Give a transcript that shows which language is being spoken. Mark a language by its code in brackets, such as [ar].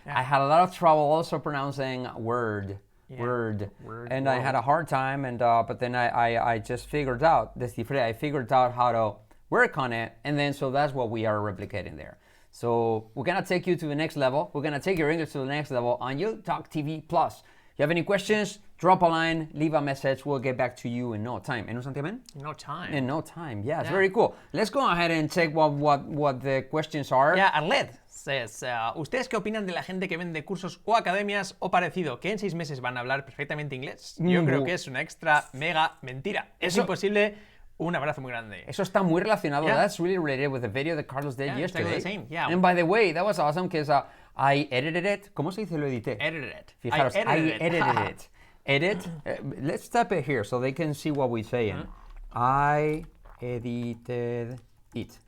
[en] I had a lot of trouble also pronouncing word, and I had a hard time, and but then I just figured out, descifré, I figured out how to work on it, and then so that's what we are replicating there. So we're gonna take you to the next level. We're gonna take your English to the next level on YouTalk TV Plus. If you have any questions, drop a line, leave a message. We'll get back to you in no time. [es] ¿En un santiamén? [en] No time. In no time. Yeah, it's very cool. Let's go ahead and check what the questions are. Yeah, and Led says, [es] ¿ustedes qué opinan de la gente que vende cursos o academias o parecido, que en 6 meses van a hablar perfectamente inglés? Yo creo que es una extra mega mentira. Es imposible. Un abrazo muy grande. Eso está muy relacionado. [en] Yeah. That's really related with the video that Carlos did yesterday. Exactly the same. Yeah. And by the way, that was awesome because I edited it. [es] ¿Cómo se dice lo edité? [en] Edited it. [es] Fijaros, [en] I edited it. it. Edit. Let's tap it here so they can see what we're saying. I edited it.